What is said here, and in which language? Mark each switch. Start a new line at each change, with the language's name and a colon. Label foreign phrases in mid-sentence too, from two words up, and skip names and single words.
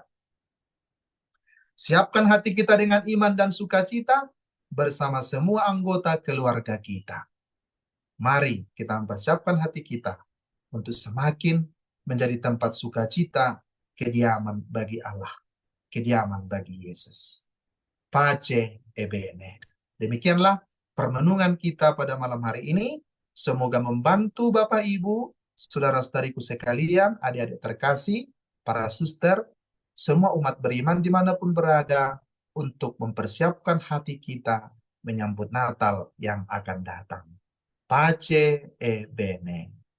Indonesian: Siapkan hati kita dengan iman dan sukacita bersama semua anggota keluarga kita. Mari kita mempersiapkan hati kita untuk semakin menjadi tempat sukacita, kediaman bagi Allah, kediaman bagi Yesus.
Italian: Pace e bene.
Indonesian: Demikianlah permenungan kita pada malam hari ini. Semoga membantu Bapak Ibu, saudara-saudariku sekalian, adik-adik terkasih, para suster, semua umat beriman dimanapun berada, untuk mempersiapkan hati kita menyambut Natal yang akan datang.
Italian: Pace e bene.